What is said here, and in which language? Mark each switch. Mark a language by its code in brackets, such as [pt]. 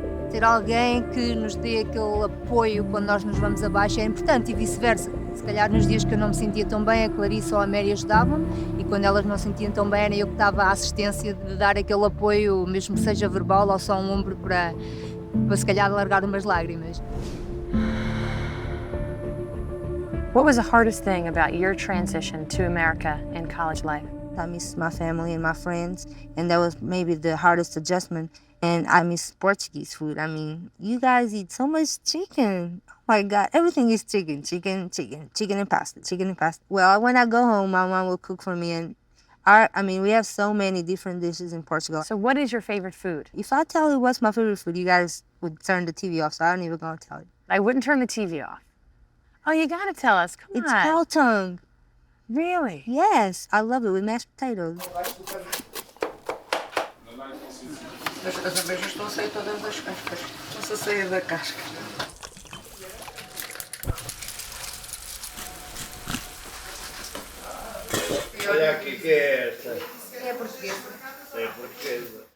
[pt] Ter alguém que nos dê aquele apoio quando nós nos vamos abaixo é importante e vice-versa. Se calhar nos dias que eu não me sentia tão bem, a Clarice ou a Mary ajudavam, e quando elas não se sentiam tão bem, era eu que dava a assistência de dar aquele apoio, mesmo que seja verbal ou só um ombro para se calhar largar umas lágrimas. [en] What was the hardest thing about your transition to America in college life? I miss my family and my friends, and that was maybe the hardest adjustment. And I miss Portuguese food. I mean, you guys eat so much chicken. Oh my God, everything is chicken, chicken, chicken, chicken and pasta, chicken and pasta. Well, when I go home, my mom will cook for me, and we have so many different dishes in Portugal. So what is your favorite food? If I tell you what's my favorite food, you guys would turn the TV off, so I don't even gonna tell you. I wouldn't turn the TV off. Oh, you gotta tell us, come on. It's cow tongue. Really? Yes, I love it with mashed potatoes. [pt] As abelhas estão a sair todas das cascas. Estão-se a sair da casca. Olha aqui que é essa. É portuguesa. É portuguesa.